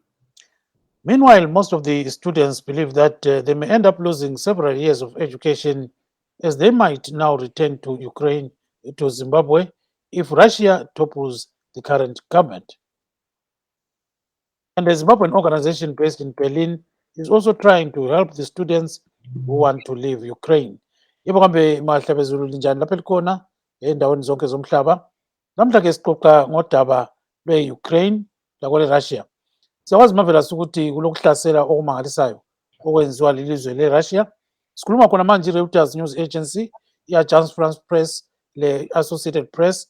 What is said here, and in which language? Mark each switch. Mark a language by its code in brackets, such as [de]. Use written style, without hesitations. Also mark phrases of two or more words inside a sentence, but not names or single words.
[en] Meanwhile, most of the students believe that they may end up losing several years of education as they might now return to Ukraine, to Zimbabwe, if Russia topples the current government. And the Zimbabwean organization based in Berlin is also trying to help the students who want to leave Ukraine. [nd] Yebo kambe mahlaba ezulu linjani lapha elikhona endaweni zonke zomhlaba. Namhla ke sixoxa ngodaba lwe-Ukraine lakwele-Russia. Siyakwazi Marvelous ukuthi kulokuhlasela okumangalisayo okwenziwa lilizwe le-Russia. Sikhuluma khona manje i-Reuters News Agency, i-Agence France Press, le-Associated Press.